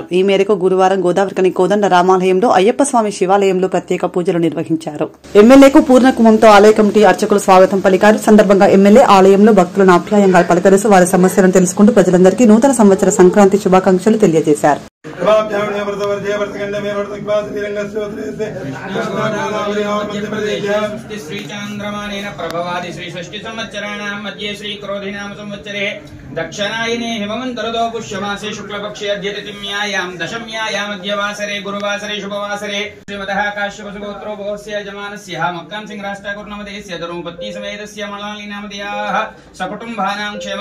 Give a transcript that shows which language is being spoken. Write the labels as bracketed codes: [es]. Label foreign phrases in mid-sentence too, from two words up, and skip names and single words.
[te] ఈ మేరకు గురువారం గోదావరికని కోదండ రామాలయంలో అయ్యప్ప స్వామి శివాలయంలో ప్రత్యేక పూజలు నిర్వహించారు. ఎమ్మెల్యేకు పూర్ణ కుంభంతో ఆలయ కమిటీ అర్చకులు స్వాగతం పలికారు. సందర్భంగా ఎమ్మెల్యే ఆలయంలో భక్తులను ఆప్యాయంగా పలకరిస్తూ వారి సమస్యలను తెలుసుకుంటూ ప్రజలందరికీ నూతన సంవత్సర సంక్రాంతి శుభాకాంక్షలు తెలియజేశారు. [sa] दक्षिणायने हिमवन्तरदो पुष्यमासे शुक्लपक्षे अद्यतिथ्यायां दशम्यायां मध्यवासरे गुरुवासरे शुभवासरे श्रीमदः काश्यपसुगोत्रो भोस्य यजमानस्य मक्कान् सिंह राष्ट्रकुर्णमदेस्य धर्मपत्नी समेतस्य मलालिनामदयाः सकुटुम्बानां